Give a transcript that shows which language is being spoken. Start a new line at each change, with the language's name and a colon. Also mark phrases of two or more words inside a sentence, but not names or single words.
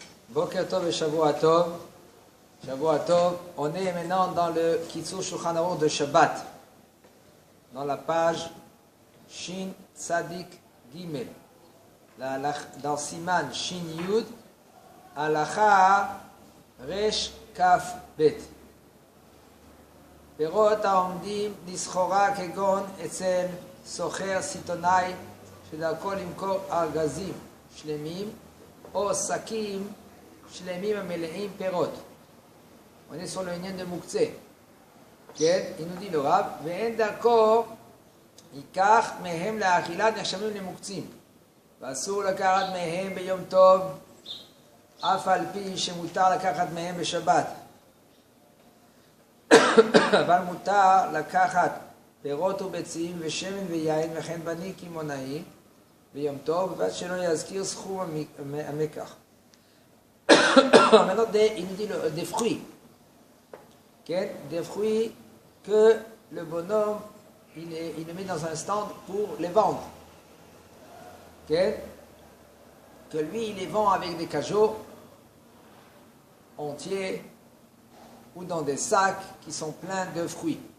Hebrew: בוקר טוב et שבוע טוב. שבוע טוב.
French: On est maintenant dans le Kitzur Shulchan Aruch de Shabbat. Dans la page Shin Tzadik Gimel. Dans Siman Shin Yud. Halacha Resh Kaf Bet.
Hebrew: פירות העומדים לסחורה כגון אצל סוחר סיטונאי שדרכו למכור ארגזים שלמים או שקים שלמים המלאים פירות.
French: On est sur le עניין de מוקצה. כן? il nous dit le
Hebrew: רב, ואין דרכו ייקח מהם לאכילה נחשבים למוקצים. ואסור לקחת מהם ביום טוב, אף על פי שמותר לקחת מהם בשבת. אבל מותר לקחת פירות וביצים ושמן ויין וכן בני קמעונאי ביום טוב, ובלבד שלא יזכיר סכום המקח.
French: Maintenant, il nous dit des fruits. Okay? Des fruits que le bonhomme, il les met dans un stand pour les vendre. Okay? Que lui, il les vend avec des cajots entiers ou dans des sacs qui sont pleins de fruits.